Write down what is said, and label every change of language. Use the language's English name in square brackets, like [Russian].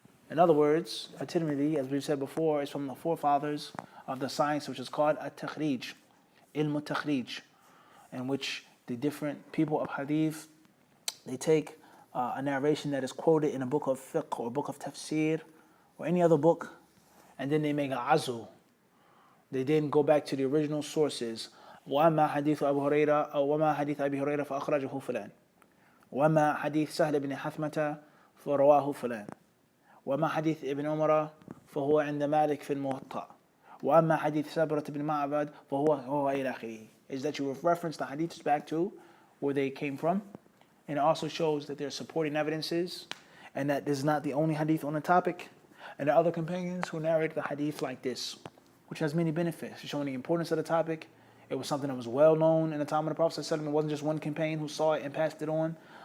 [English] In other words, at-Tirmidhi, as we've said before, is from the forefathers of the science which is called at-Takhrij, ilm at-Takhrij, in which the different people of hadith, they take a narration that is quoted in a book of fiqh or book of tafsir or any other book, and then they make a azu. They then go back to the original sources. [Arabic] وَأَمَّا حَدِيثُ أَبُو هُرَيْرَةَ أو وَمَا حَدِيث أَبِي هُرَيْرَةَ فَأَخْرَجَهُ فُلَانٌ وَمَا حَدِيث سَهْلِ بْنِ حَثْمَةَ فَرَوَاهُ فُلَانٌ وَمَا حَدِيث ابن عمر فهو عند مالك في الموطأ وَأَمَّا حَدِيث سَبْرَةِ بن معبد فهو إلى آخره. [English] Is that you reference the hadiths back to where they came from, and it also shows that there are supporting evidences, and that this is not the only hadith on the topic, and there are other companions who narrate the hadith like this, which has many benefits, showing the importance of the topic. It was something that was well known in the time of the Prophet ﷺ. It wasn't just one companion who saw it and passed it on.